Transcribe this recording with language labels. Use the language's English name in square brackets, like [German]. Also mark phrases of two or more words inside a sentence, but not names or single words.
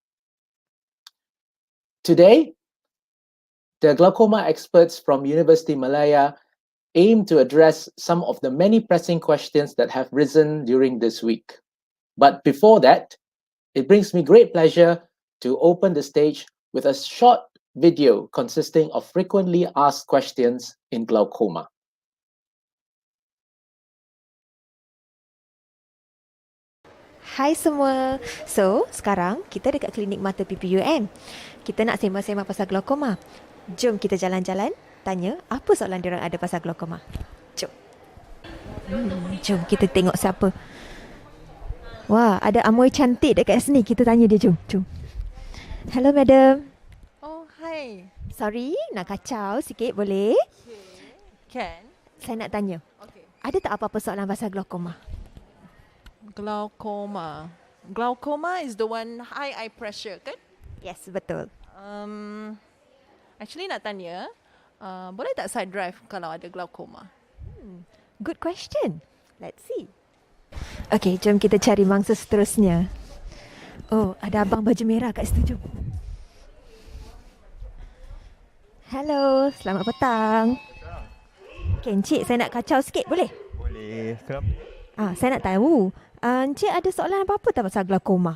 [English] Today, the glaucoma experts from University Malaya aim to address some of the many pressing questions that have risen during this week. But before that, it brings me great pleasure to open the stage with a short video consisting of frequently asked questions in glaucoma. [Malay] Hai semua. So, sekarang kita dekat klinik mata PPUM. Kita nak sembang-sembang pasal glaukoma. Jom kita jalan-jalan, tanya apa soalan diorang ada pasal glaukoma. Jom. Jom kita tengok siapa. Wah, ada amoy cantik dekat sini. Kita tanya dia, jom. [English] Hello, madam. Oh, hi. [Malay] Sorry, nak kacau sikit boleh? [English] Can? [Malay] Saya nak tanya, [English] Okay. [Malay] ada tak apa-apa soalan pasal glaukoma? [English] Glaucoma. Glaucoma is the one high eye pressure, kan? Yes, betul. [Malay] Actually nak tanya, boleh tak saya drive kalau ada glaucoma? [English] Good question. Let's see. [Malay] Okay, jom kita cari mangsa seterusnya. Oh, ada abang baju merah kat situ, jom. Hello, selamat petang. Okay, Encik, saya nak kacau sikit, boleh? Boleh. Kenapa? Saya nak tahu, Encik ada soalan apa-apa tak pasal glaukoma?